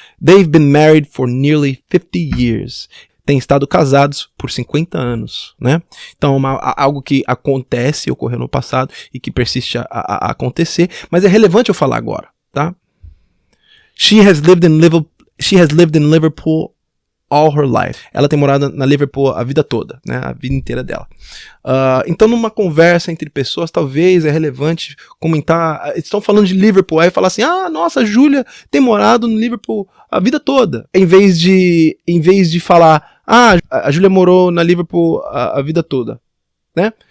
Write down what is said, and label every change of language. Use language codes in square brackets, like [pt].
[en] They've been married for nearly 50 years. [pt] Têm estado casados por 50 anos, né? Então, algo que acontece, ocorreu no passado e que persiste a acontecer, mas é relevante eu falar agora, tá? [en] She has lived in Liverpool all her life. [pt] Ela tem morado na Liverpool a vida toda, né? A vida inteira dela. Então, numa conversa entre pessoas, talvez é relevante comentar. Estão falando de Liverpool, aí falar assim: ah, nossa, a Júlia tem morado no Liverpool a vida toda. Em vez de falar: ah, a Júlia morou na Liverpool a vida toda, né?